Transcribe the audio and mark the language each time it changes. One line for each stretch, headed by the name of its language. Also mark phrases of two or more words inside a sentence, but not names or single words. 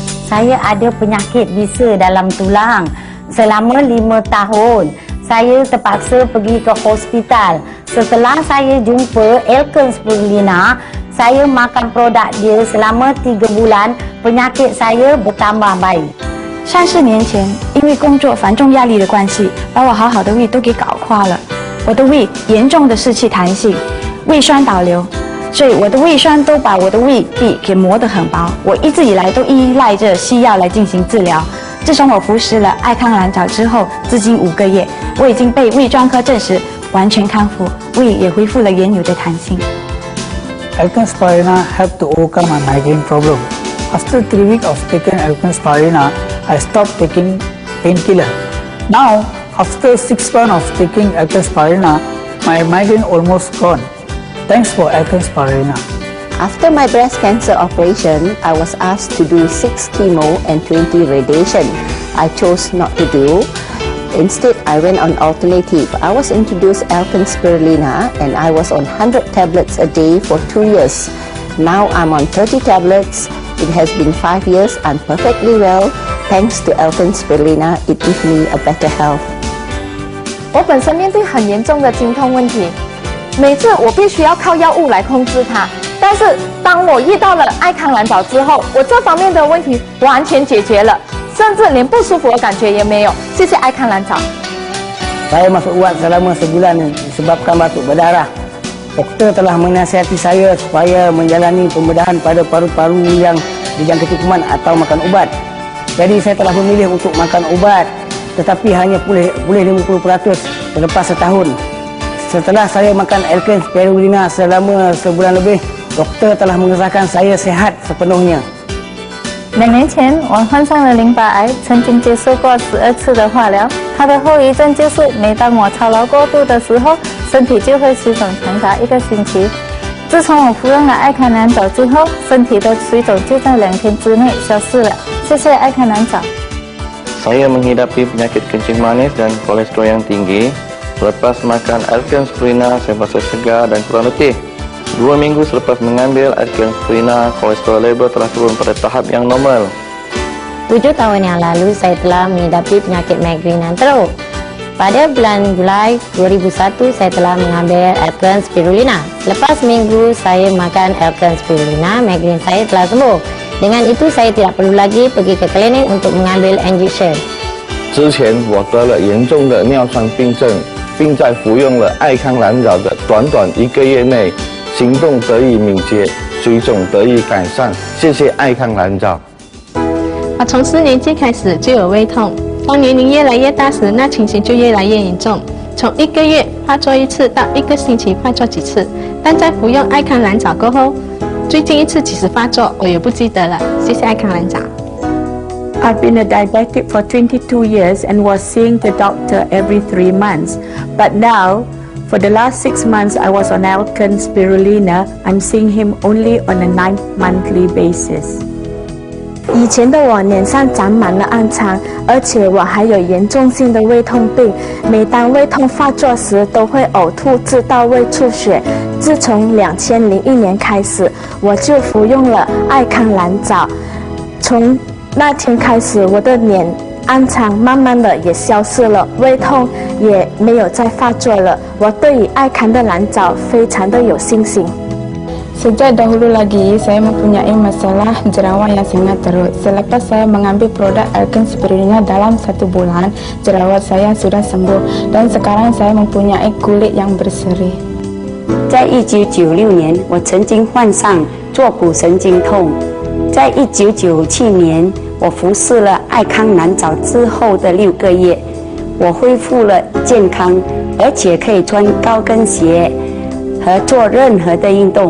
Malay: saya ada penyakit bisa dalam tulang. Selama 5 tahun, saya terpaksa pergi ke hospital. Setelah saya jumpa Alken Spirulina, saya makan produk dia selama 3 bulan, penyakit saya bertambah baik.
Chinese: 30 年前，因为工作繁重压力的关系，把我好好的胃都给搞垮了。我的胃严重的失去弹性，胃酸倒流，所以我的胃酸都把我的胃壁给磨得很薄。我一直以来都依赖着西药来进行治疗。自从我服食了爱康蓝藻之后，至今5个月，我已经被胃专科证实完全康复，胃也恢复了原有的弹性。
English: Alken Spirulina helped to overcome my migraine problem. After 3 weeks of taking Alken Spirulina, I stopped taking painkiller. Now, after 6 months of taking Alken Spirulina, my migraine almost gone. Thanks for Alken Spirulina. After my breast cancer operation, I was asked to do 6 chemo and 20 radiation. I chose not to do. Instead, I went on alternative. I was introduced Alken Spirulina and I was on 100 tablets a day for 2 years. Now I'm on 30 tablets. It has been 5 years. I'm perfectly well. Thanks to Alken Spirulina, it gives me a better health.
Chinese: 我本身面对很严重的经痛问题，每次我必须要靠药物来控制它。但是当我遇到了爱康蓝藻之后，我这方面的问题完全解决了，甚至连不舒服的感觉也没有。谢谢爱康蓝藻。
Malay: Saya masuk ubat selama sebulan disebabkan batuk berdarah. Doktor telah menasihati saya supaya menjalani pembedahan pada paru-paru yang dijangkiti kuman atau makan ubat. Jadi saya telah memilih untuk makan ubat, tetapi hanya pulih 50% selepas setahun. Setelah saya makan Alken Spirulina selama sebulan lebih, doktor telah mengesahkan saya sehat sepenuhnya.
Chinese: 2 年前，我患上了淋巴癌，曾经接受过12次的化疗。它的后遗症就是，每当我操劳过度的时候，身体就会水肿长达1个星期。自从我服用了爱康蓝藻之后，身体的水肿就在2天之内消失了。谢谢爱康蓝藻。
Malay: Saya menghidapi penyakit kencing manis dan kolesterol yang tinggi. Selepas makan Alken Spirulina, saya merasa segar dan kurang letih. 2 minggu selepas mengambil Alken Spirulina, kolesterol level telah turun pada tahap yang normal. 7 tahun yang lalu, saya telah menghidapi penyakit migrain yang teruk. Pada bulan Julai 2001, saya telah mengambil Alken Spirulina. Lepas minggu saya makan Alken Spirulina, migrain saya telah sembuh. Dengan itu, saya tidak perlu lagi pergi ke klinik untuk mengambil injection.
Chinese: 之前我得了严重的尿酸病症，并在服用了爱康蓝藻的短短1个月内，行动得以敏捷，水肿得以改善。谢谢爱康蓝藻。我从4年级开始就有胃痛，当年龄越来越大时，那情形就越来越严重。从1个月发作1次到1个星期发作几次，但在服用爱康蓝藻过后，最近一次几时发作我也不记得了。谢谢爱康蓝藻。
English: I've been a diabetic for 22 years and was seeing the doctor every 3 months. But now, for the last 6 months, I was on Alken Spirulina. I'm seeing him only on a 9-monthly basis.
Chinese: 以前的我脸上长满了暗疮，而且我还有严重性的胃痛病。每当胃痛发作时，都会呕吐至到胃出血。自从2001年开始，我就服用了爱康蓝藻。从那天开始，我的脸暗疮慢慢的也消失了，胃痛也没有再发作了。我对于爱康的蓝藻非常的有信心。
Malay: Sejak dahulu lagi, saya mempunyai masalah jerawat yang sangat teruk. Selepas saya mengambil produk Alken Spirulina dalam 1 bulan, jerawat saya sudah sembuh dan sekarang saya mempunyai kulit yang berseri.
Chinese: 在1996年，我曾经患上坐骨神经痛。在1997年，我服侍了爱康蓝藻之后的6个月，我恢复了健康，而且可以穿高跟鞋和做任何的运动。